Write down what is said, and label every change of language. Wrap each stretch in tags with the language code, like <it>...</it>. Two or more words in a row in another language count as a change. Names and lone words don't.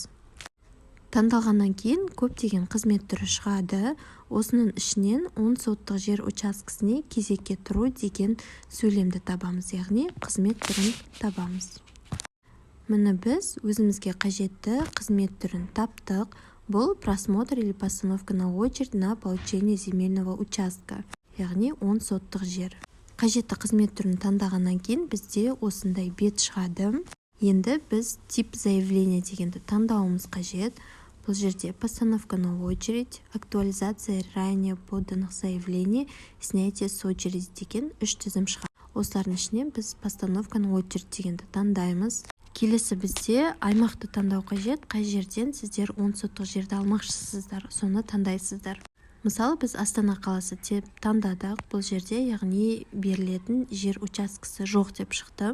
<kk>Таңдалғаннан кейін көптеген қызмет түрі шығады. Осының ішінен 10 соттық жер учаскесіне кезекке тұру деген сөйлемді табамыз, яғни қызмет түрін табамыз. Міне біз өзімізге қажетті қызмет түрін таптық.</kk> <ru>Бұл просмотр или постановка на очередь на получение земельного участка.</ru> <kk>Яғни 10 соттық жер. Қажетті қызмет түрін таңдағаннан кейін бізде осындай бет шығады. Енді біз</kk> <ru>тип заявления</ru> <kk>дегенді таңдауымыз қажет. Бұл жерде</kk> <ru>постановка на очередь, актуализация ранее поданных заявлений, снятие с очереди</ru> <kk>деген 3 тізім шығады. Осылардың ішінен біз</kk> <ru>постановка на очередь</ru> <kk>дегенді таңдаймыз. Келесі бізде аймақты таңдау қажет. Қай жерден сіздер 10 соттық жерді алмақшысыздар, соны таңдайсыздар. Мысалы, біз Астана қаласы деп таңдадық. Бұл жерде, яғни берілетін жер учаскесі жоқ деп шықты.</kk>